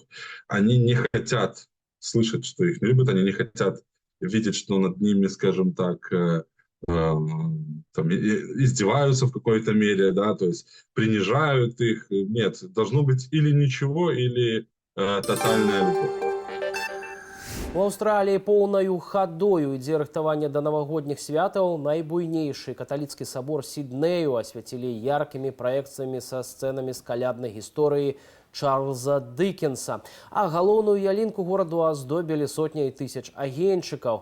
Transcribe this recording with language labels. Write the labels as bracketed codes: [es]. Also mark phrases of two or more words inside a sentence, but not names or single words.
[ru] Они не хотят слышать, что их не любят, они не хотят видеть, что над ними, скажем так, издеваются в какой-то мере, да, то есть принижают их. Нет, должно быть или ничего, или тотальная любовь. [be] У Аўстраліі поўнаю хадою ідзе рыхтаванне да навагодніх святаў. Найбуйнейшы каталіцкі сабор Сіднею асвяцілі яркімі праекцыямі са сцэнамі з каляднай гісторыі Чарльза Диккенса. А галоўную ялінку гораду аздобілі сотняй тысяч агеньчыкаў.